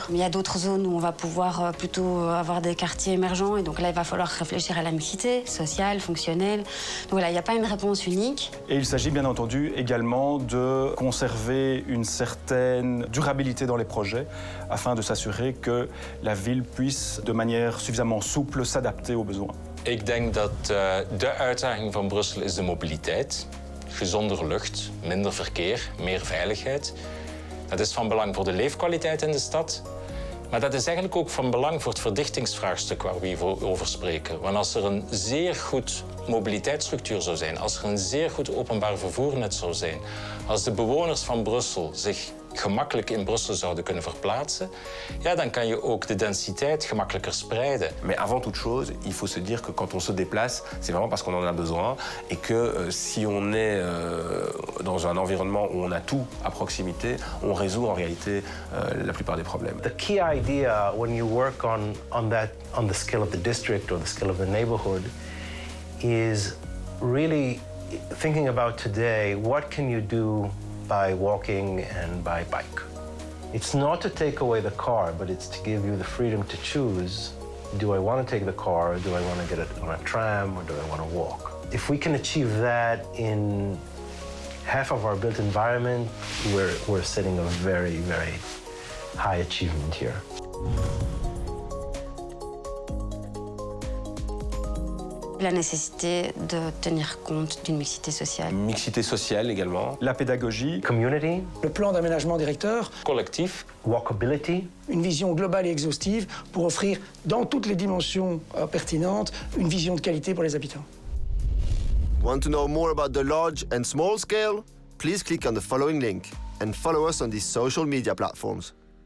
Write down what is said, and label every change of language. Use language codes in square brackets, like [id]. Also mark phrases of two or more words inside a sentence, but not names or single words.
[fr] Mais il y a d'autres zones où on va pouvoir plutôt avoir des quartiers émergents, et donc là, il va falloir réfléchir à la mixité sociale, fonctionnelle. Donc voilà, il n'y a pas une réponse unique. Et il s'agit bien entendu également de conserver une certaine durabilité dans les projets afin de s'assurer que la ville puisse de manière suffisamment souple s'adapter aux besoins. [nl] Ik denk dat de uitdaging van Brussel is de mobiliteit. Gezondere lucht, minder verkeer, meer veiligheid. Dat is van belang voor de leefkwaliteit in de stad. Maar dat is eigenlijk ook van belang voor het verdichtingsvraagstuk waar we hier over spreken. Want als er een zeer goed mobiliteitsstructuur zou zijn, als er een zeer goed openbaar vervoernet zou zijn, als de bewoners van Brussel zich gemakkelijk in Brussel zouden kunnen verplaatsen, ja, dan kan je ook de densiteit gemakkelijker spreiden. [fr] Mais avant toute chose, il faut se dire que quand on se déplace, c'est vraiment parce qu'on en a besoin et que si on est dans un environnement où on a tout à proximité, on résout en réalité la plupart des problèmes. [en] The key idea when you work on the scale of the district or the scale of the neighborhood is really thinking about today, what can you do by walking and by bike? It's not to take away the car, but it's to give you the freedom to choose, do I want to take the car, or do I want to get it on a tram, or do I want to walk? If we can achieve that in half of our built environment, we're setting a very, very high achievement here. [fr] La nécessité de tenir compte d'une mixité sociale. Mixité sociale également. La pédagogie. Community. Le plan d'aménagement directeur. Collectif. Walkability. Une vision globale et exhaustive pour offrir, dans toutes les dimensions pertinentes, une vision de qualité pour les habitants. [en] Want to know more about the large and small scale? Please click on the following link and follow us on these social media platforms.